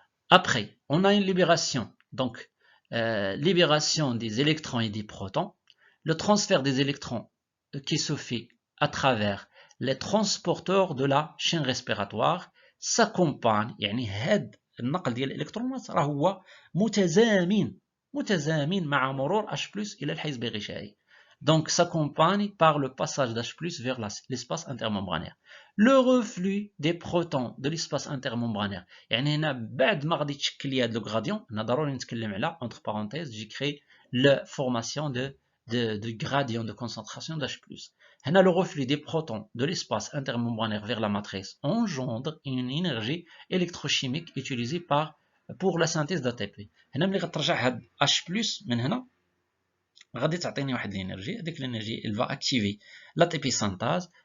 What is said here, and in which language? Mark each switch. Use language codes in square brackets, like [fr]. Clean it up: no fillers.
[fr] Après, on a une libération, donc libération des électrons et des protons, le transfert des électrons qui se fait à travers les transporteurs de la chaîne respiratoire s'accompagne [ar] يعني هاد النقل ديال الالكترونات راه هو متزامن مع مرور H+ الى الحيز الغشائي. [fr] Donc s'accompagne par le passage d'H+ vers l'espace intermembranaire. Le reflux des protons de l'espace intermembranaire. [ar] يعني هنا بعد ما غادي تشكل لي هذا لو غراديون انا ضروري نتكلم على [fr] entre parenthèses j'ai créé la formation de gradient de concentration d'H+. [ar] هنا [fr] le reflux des protons de l'espace intermembranaire vers la matrice engendre une énergie électrochimique utilisée pour la synthèse d'ATP. [ar] هنا ملي غترجع هاد H+ من هنا غادي تعطيني واحد الانرجي، هذيك الانرجي [fr] elle va activer l'ATP synthase.